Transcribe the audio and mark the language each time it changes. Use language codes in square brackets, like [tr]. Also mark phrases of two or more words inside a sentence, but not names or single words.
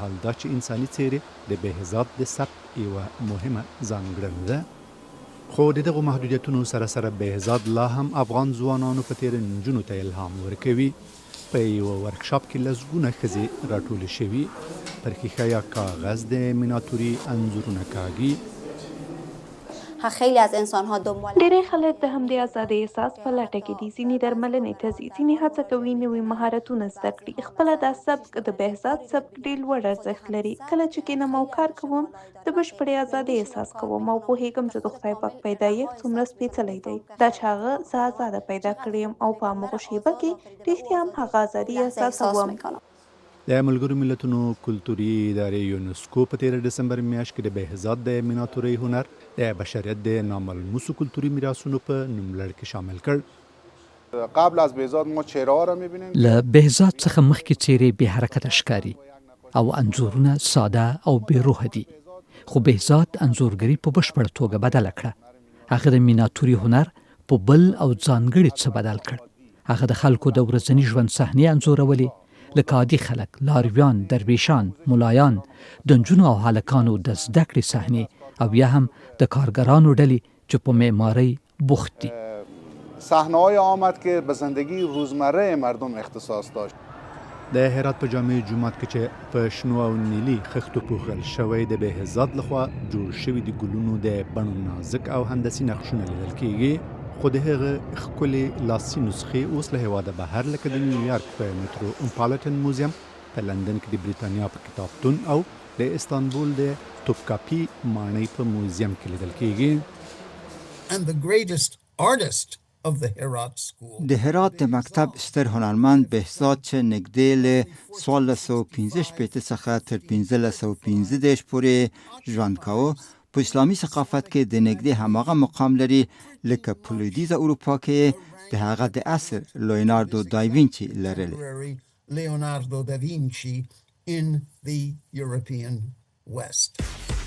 [ps] حال دا چې انساني څیرې د بهزاد د سبک یوه مهمه ځانګړنه ده. خو د دغو محدودیتونو سره سره بهزاد لا هم افغان ځوانانو په تیره نجونو ته الهام ورکوي. په یوه ورکشاپ کې لسګونه ښځې راټولې شوي پر ښیښه یا کاغذ د میناتوري انځورونه کاږي. [fa] خیلی از انسان‌ها دنبال [ps] ډېری خلک د همدې ازادۍ احساس په لټه کې دي. ځینې درملنې ته ځي، ځینې هڅه کوي نوي مهارتونه زده کړي. خپله دا سبک د بهزاد سبک ډېر لوړ ارزښت لري. کله چې کینم او کار کوم د بشپړې ازادۍ احساس کوم او پوهېږم چې د خدای پاک پیدایښت څومره سپېڅلی دی. دا چې هغه زه ازاده پیدا کړی یم او په هماغه شیبه کې رښتیا هم هغه ازادي احساسوم. د ملګرو ملتونو کلتوري ادارې یونسکو په 13 ډسمبر میاشت کې د بهزاد د میناتورۍ هنر د بشریت د ناملموسو کلتوري میراثونو په نوملړ کې شامل کړ. [fa] قبل از بهزاد ما چهره ها را میبینیم. [ps] له بهزاد څخه مخکې څیرې بې حرکته ښکاري او انځورونه ساده او بې روحه دي. خو بهزاد انځورګري په بشپړه توګه بدله کړه. هغه د میناتوري هنر په بل او ځانګړي څه بدل کړ. هغه د خلکو د ورځني ژوند صحنې انځورولې، لکه عادي خلک، لارویان، درویشان، ملایان، د نجونو او هلکانو د زده کړې صحنې او یا هم د کارګرانو ډلې چې په معمارۍ بوخت دي. [fa] صحنه‌های آمد که به زندگی روزمره مردم اختصاص داشت. [ps] د هرات په جامع جومات کې چې په شنو او نیلي خښتو پوښل شوی د بهزاد لخوا جوړ شوي د ګلونو د بڼو نازک او هندسي نقشونه لیدل کیږي. خو د هغه ښکلې لاسي نسخې اوس له هېواده بهر لکه د نیویارک په میترو امپالټن موزیم، په لندن کې د بریتانیا په کتابتون او د استانبول د توپکاپي ماڼۍ په موزیم کې لیدل کیږي. [en] And the greatest artist of the Herat school. [ps] د هرات د مکتب ستر هنرمند بهزاد چې نږدې له 1615 څخه تر 1515 پورې ژوند کاوه، په اسلامي ثقافت کې د نږدې هماغه مقام لري لکه په لویدیځه اروپا کې د هغه د عصر لیوناردو داوینچي لرلی. [en] Leonardo da Vinci in the European West.